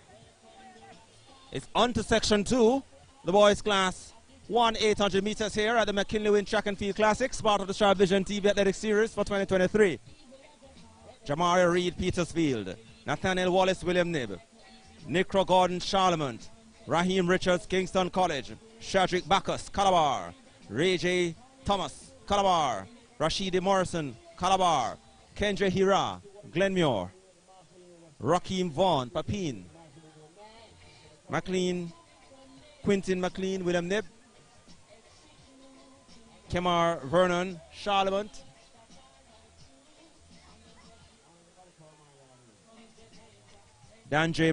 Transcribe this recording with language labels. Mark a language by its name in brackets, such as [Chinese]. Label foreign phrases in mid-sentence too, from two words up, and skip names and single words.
[English] It's on to section 2, the boys class 1 800 meters here at the Mckenley Wint Track and Field Classics, part of the Star Vision TV Athletic Series for 2023. Jamari Reed, Petersfield. Nathaniel Wallace, William Nib. Nicro Gordon, Charlemont. Raheem Richards, Kingston College. Shadrick Bacchus, Calabar. Ray J. Thomas, Calabar. Rashidi Morrison, Calabar. Kendra Hira, Glenmure. Rakeem Vaughn, Papine. McLean, Quintin McLean, William Nib. Kemar Vernon, Charlemont. Dan J.